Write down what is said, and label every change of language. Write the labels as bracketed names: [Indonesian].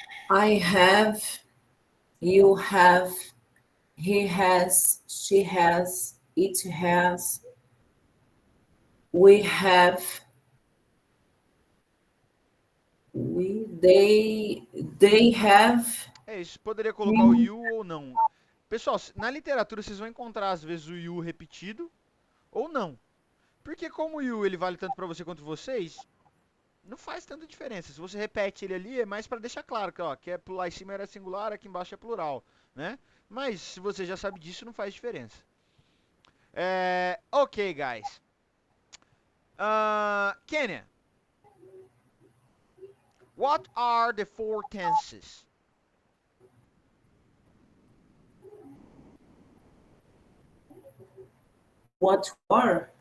[English] I have, you have, he has, she has, it has, we have, they have. [Portuguese] É isso, poderia colocar o you ou não. Pessoal, na literatura vocês vão encontrar às vezes o you repetido ou não. Porque como o you ele vale tanto para você quanto vocês, não faz tanta diferença. Se você repete ele ali, é mais para deixar claro que, ó, que é lá em cima era singular, aqui embaixo é plural, né? Mas se você já sabe disso, não faz diferença. [English] Ok, guys. Kenya, what are the four tenses? What are?